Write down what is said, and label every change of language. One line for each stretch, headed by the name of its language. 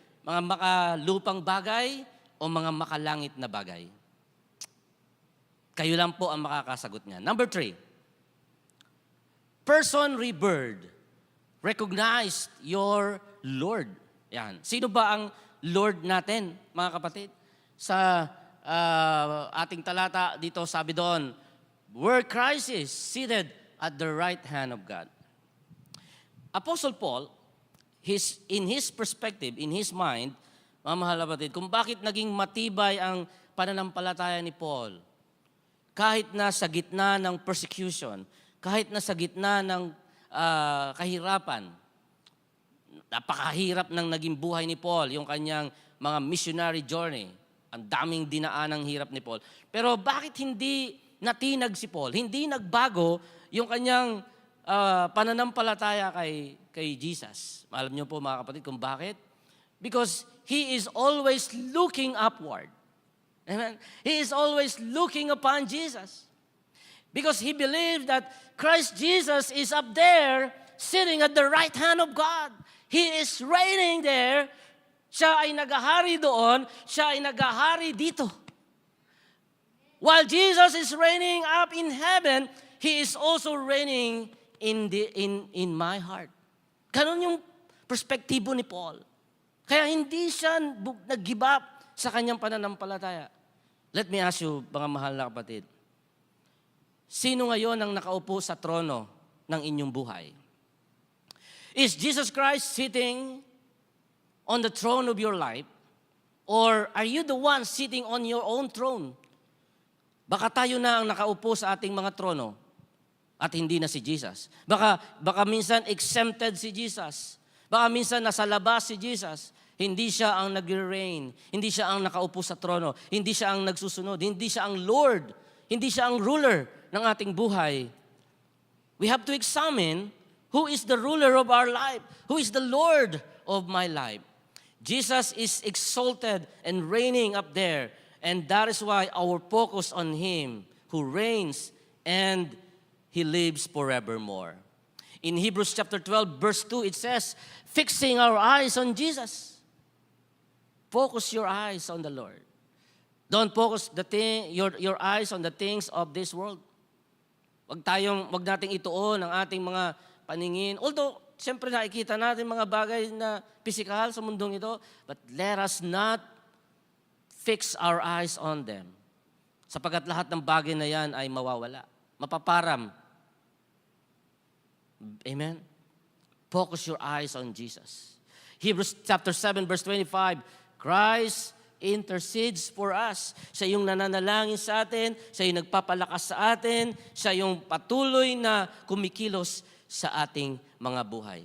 Filipino: Mga makalupang bagay o mga makalangit na bagay? Kayo lang po ang makakasagot niyan.
English: Number 3, person rebirth. Recognize your Lord.
Filipino: Yan. Sino ba ang Lord natin, mga kapatid? Sa ating talata dito, sabi doon,
English: where Christ is seated at the right hand of God.
Filipino: Apostle Paul,
English: in his perspective, in his mind,
Filipino: mga mahal na kapatid, kung bakit naging matibay ang pananampalataya ni Paul, kahit na sa gitna ng persecution, kahit na sa gitna ng kahirapan, napakahirap ng naging buhay ni Paul, yung kanyang mga missionary journey, ang daming dinaanang hirap ni Paul. Pero bakit hindi natinag si Paul? Hindi nagbago yung kanyang pananampalataya kay Jesus. Alam niyo po mga kapatid kung bakit?
English: Because he is always looking upward. Amen? He is always looking upon Jesus. Because he believed that Christ Jesus is up there, sitting at the right hand of God. He is reigning there.
Filipino: Siya ay naghahari doon, siya ay naghahari dito.
English: While Jesus is reigning up in heaven, He is also reigning in my heart.
Filipino: Ganon yung perspektibo ni Paul. Kaya hindi siya nag-give up sa kanyang pananampalataya.
English: Let me ask you,
Filipino: mga mahal na kapatid, sino ngayon ang nakaupo sa trono ng inyong buhay?
English: Is Jesus Christ sitting on the throne of your life? Or are you the one sitting on your own throne?
Filipino: Baka tayo na ang nakaupo sa ating mga trono at hindi na si Jesus. Baka minsan exempted si Jesus. Baka minsan nasa labas si Jesus. Hindi siya ang nag-reign. Hindi siya ang nakaupo sa trono. Hindi siya ang nagsusunod. Hindi siya ang Lord. Hindi siya ang ruler ng ating buhay.
English: We have to examine who is the ruler of our life. Who is the Lord of my life. Jesus is exalted and reigning up there. And that is why our focus on Him who reigns and He lives forevermore. In Hebrews chapter 12, verse 2, it says, fixing our eyes on Jesus. Focus your eyes on the Lord. Don't focus your eyes on the things of this world.
Filipino: Wag nating ituon ang ating mga paningin.
English: Although,
Filipino: siyempre nakikita natin mga bagay na physical sa mundong ito,
English: but let us not fix our eyes on them.
Filipino: Sapagkat lahat ng bagay na yan ay mawawala. Mapaparam.
English: Amen? Focus your eyes on Jesus. Hebrews chapter 7 verse 25, Christ intercedes for us.
Filipino: Siya yung nananalangin sa atin, siya yung nagpapalakas sa atin, siya yung patuloy na kumikilos sa ating mga buhay.